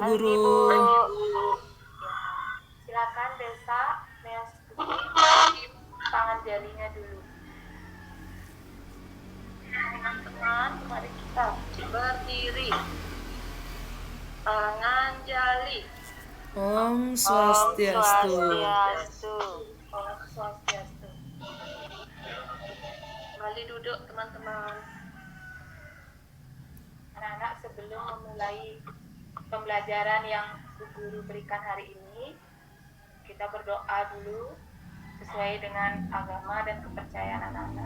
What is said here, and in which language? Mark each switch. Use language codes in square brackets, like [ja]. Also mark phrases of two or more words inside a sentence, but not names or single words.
[id] Pagi, Guru. Bu. Silakan Desa Meastuti tangan jarinya dulu. Teman-teman, mari kita berdiri. Tangan jali. [ban] Om Om Swastiastu. Swastiastu. Om Swastiastu. [id] Kembali duduk teman-teman. Anak-anak, sebelum memulai pembelajaran yang Bu Guru berikan hari ini, kita berdoa dulu sesuai dengan agama dan kepercayaan anak-anak.